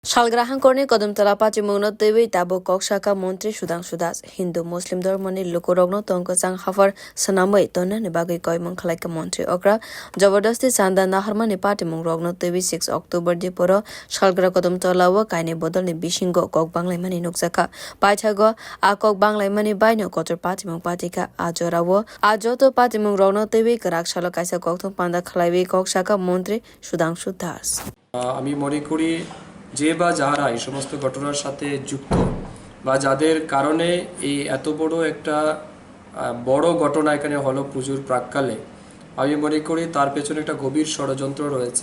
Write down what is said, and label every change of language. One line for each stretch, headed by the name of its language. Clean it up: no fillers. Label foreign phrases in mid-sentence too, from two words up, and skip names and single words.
Kok Borok: শালগ্রাহাংকরণে কদমতলা পাচিমুংনো তৈবই তাবো ককশাকা মন্ত্রী সুধাংশু দাস হিন্দু মুসলিম ধর্মনি লোকরগ্ন তঙ্কচাং হাফার সানামৈ তন্নানি বাগৈ কয়মং খালাইকা মন্ত্রী অগ্রা জবরদস্তি চান্দা নাহারমানি পাটিমুং রগ্ন তৈবি 6 অক্টোবর দিপর শালগ্রা কদমতলাও কাইনি বদলনি বিশিঙ্গ কক বাংলাইমানি নুকজাকা পাইথাগো আ কক বাংলাইমানি বাইনো কচর পাটিমুং পাটিকা আজরাও আজতো পাটিমুং রগ্ন তৈবি করাক শাল কাইসা ককথং পান্দা খালাইবি ককশাকা মন্ত্রী সুধাংশু দাস
Bangla: আমি মনে করি যে বা যারা এই সমস্ত ঘটনার সাথে যুক্ত বা যাদের কারণে এই এত বড় একটা বড় ঘটনা এখানে হলো পুজোর প্রাককালে আমি মনে করি তার পেছনে একটা গভীর ষড়যন্ত্র রয়েছে।